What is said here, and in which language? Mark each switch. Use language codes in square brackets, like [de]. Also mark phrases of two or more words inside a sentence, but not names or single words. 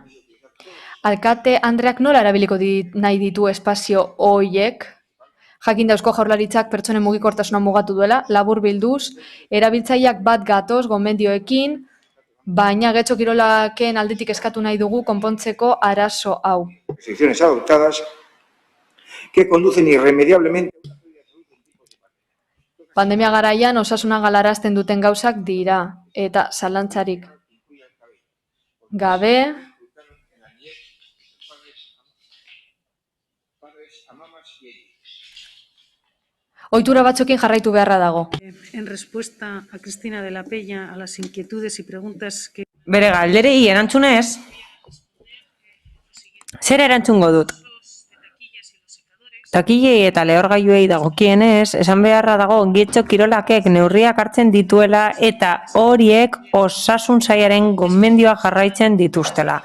[eu] Alkate Andreak nola erabiliko nahi ditu espazio horiek? Jakin da Eusko Jaurlaritzak pertsonen mugikortasuna mugatu duela, labur bilduz, erabiltzaileak bat gatoz gomendioekin, baina Getxo Kirolaken aldetik eskatu nahi dugu konpontzeko arazo hau. [es] Restricciones adoptadas que conducen irremediablemente. [eu] Pandemia garaian osasuna galarazten duten gauzak dira, eta zalantzarik gabe, ohitura batzuekin jarraitu beharra dago. [es] En respuesta a Cristina de la Peña a las inquietudes y preguntas que... [eu] Bere galderei erantzunez, zer erantzungo dut? Takillei eta lehorgailuei dagokienez, esan beharra dago Getxo Kirolakek neurriak hartzen dituela eta horiek osasun sailaren gomendioa jarraitzen dituztela.